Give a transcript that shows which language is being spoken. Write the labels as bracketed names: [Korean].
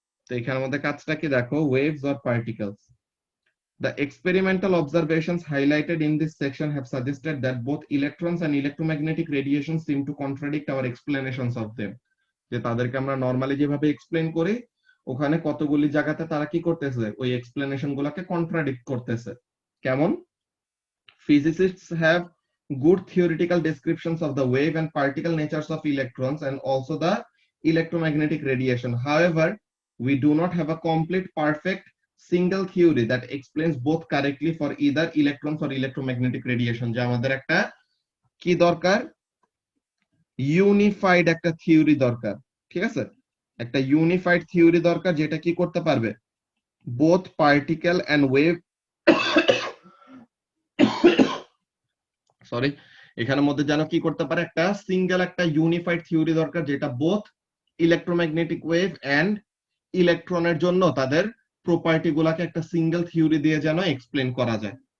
[Bangla] তো এখানের মধ্যে কাজটা কি দেখো, [English] waves or particles. The experimental observations highlighted in this section have suggested that both electrons and electromagnetic radiation seem to contradict our explanations of them. [Bangla] যে তাদেরকে আমরা নরমালি যেভাবে এক্সপ্লেন করি, ওখানে কতগুলি জায়গাতে তারা কি করতেছে, ওই এক্সপ্লেনেশন গুলোকে কন্ট্রাডিক্ট করতেছে। কেমন? [English] Physicists have good theoretical descriptions of the wave and particle natures of electrons and also the electromagnetic radiation. However, we do not have a complete, perfect, single theory that explains both correctly for either electrons or electromagnetic radiation. [Bangla] যে আমাদের একটা কি দরকার, unified একটা theory দরকার, ঠিক আছে? একটা ইউনিফাইড থিওরি দরকার যেটা কি করতে পারবে, [English] both particle and wave [Bangla] sorry, এখানের মধ্যে যেন কি করতে পারে, একটা সিঙ্গেল একটা ইউনিফাইড থিওরি দরকার যেটা বোথ ইলেকট্রোম্যাগনেটিক ওয়েভ এন্ড ইলেকট্রনের জন্য তাদের প্রপার্টি গুলাকে একটা সিঙ্গেল থিওরি দিয়ে যেন এক্সপ্লেন করা যায়।